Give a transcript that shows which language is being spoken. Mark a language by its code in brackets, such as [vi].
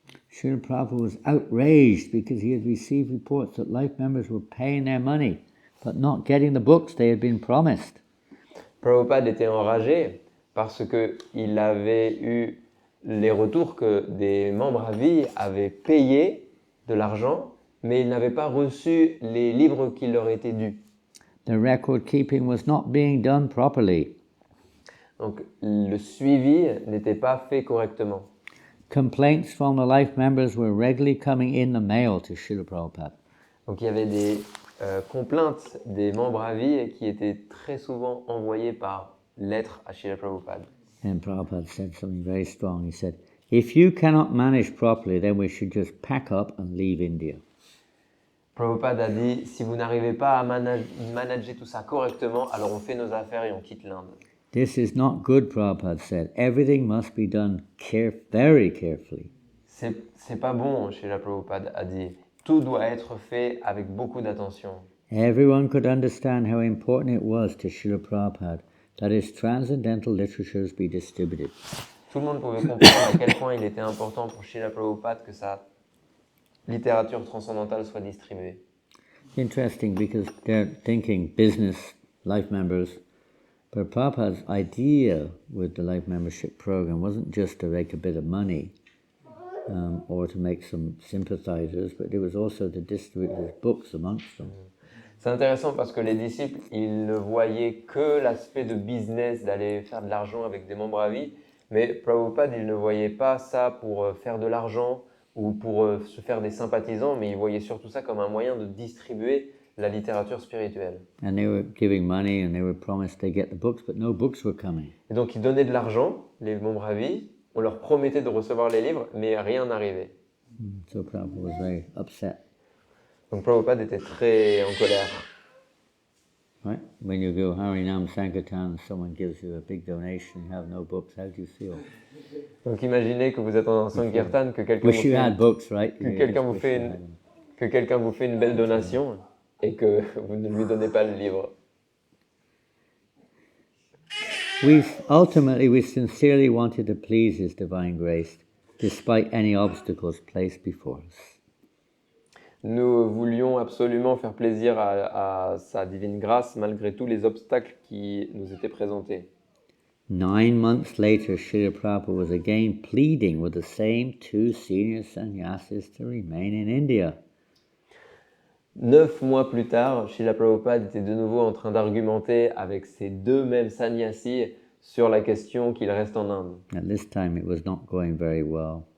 [en] Srila Prabhupada was outraged because he had received reports that life members were paying their money, but not getting the books they had been promised. [fr] Prabhupada était enragé parce qu'il avait eu les retours que des membres à vie avaient payé de l'argent, mais ils n'avaient pas reçu les livres qui leur étaient dus. [en] The record keeping was not being done properly. [fr] Donc le suivi n'était pas fait correctement. [en] Complaints from the life members were regularly coming in the mail to Srila Prabhupada. [fr] Donc il y avait des complaintes des membres à vie qui étaient très souvent envoyées par lettre à Srila Prabhupada. [en] And Prabhupada said something very strong. He said, if you cannot manage properly, then we should just pack up and leave India. [fr] Prabhupada a dit, si vous n'arrivez pas à manager tout ça correctement, alors on fait nos affaires et on quitte l'Inde. [en] This is not good, Prabhupada said. Everything must be done very carefully. [fr] C'est pas bon, Srila Prabhupada a dit. Tout doit être fait avec beaucoup d'attention. [en] Everyone could understand how important it was to Srila Prabhupada that his transcendental literatures be distributed. [fr] Tout le monde pouvait comprendre à quel point il était important pour Srila Prabhupada que sa littérature transcendantale soit distribuée. [en] Interesting because they're thinking business, life members, but Prabhupada's idea with the life membership program wasn't just to make a bit of money or to make some sympathizers, but it was also to distribute his books amongst them. [fr] C'est intéressant parce que les disciples, ils ne voyaient que l'aspect de business, d'aller faire de l'argent avec des membres à vie, mais Prabhupada, il ne voyait pas ça pour faire de l'argent ou pour se faire des sympathisants, mais il voyait surtout ça comme un moyen de distribuer la littérature spirituelle. [en] And they were giving money and they were promised they'd get the books, but no books were coming. [fr] Et donc, ils donnaient de l'argent, les membres à vie, on leur promettait de recevoir les livres, mais rien n'arrivait. [en] So Prabhupada was very upset. [fr] Donc Prabhupada était très en colère. [en] Right? When you go Harinam Sankirtan, someone gives you a big donation, you have no books, how do you feel? [fr] Donc imaginez que vous êtes en Sankirtan, que quelqu'un [en] Wish you had books, right? [fr] que quelqu'un vous fait une belle donation et que vous ne lui donnez pas le livre. [en] Ultimately, we sincerely wanted to please His Divine Grace, despite any obstacles placed before us. [fr] Nous voulions absolument faire plaisir à sa divine grâce, malgré tous les obstacles qui nous étaient présentés. [en] 9 months later, Srila Prabhupada was again pleading with the same two senior sannyasis to remain in India. [fr] 9 mois plus tard, Srila Prabhupada était de nouveau en train d'argumenter avec ces deux mêmes sannyasis sur la question qu'il reste en Inde. [en] At this time, it was not going very well.